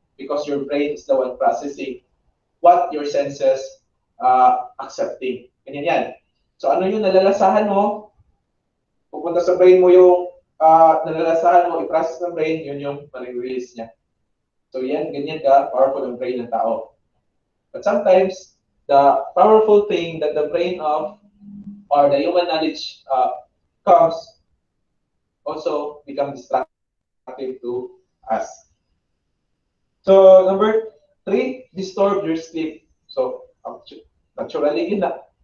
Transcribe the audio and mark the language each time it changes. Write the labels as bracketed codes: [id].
[en] Because your brain is the one processing what your senses accepting. [tl] Ganyan yan. So ano yung nalalasahan mo? Pupunta sa brain mo yung nalalasahan mo, i-process ng brain, yun yung ma-release niya. So yan, ganyan ka, powerful ang brain ng tao. [en] But sometimes, the powerful thing that the brain of or the human knowledge comes also become distractive to us. So number 3, disturb your sleep. [tl] So naturally yun na.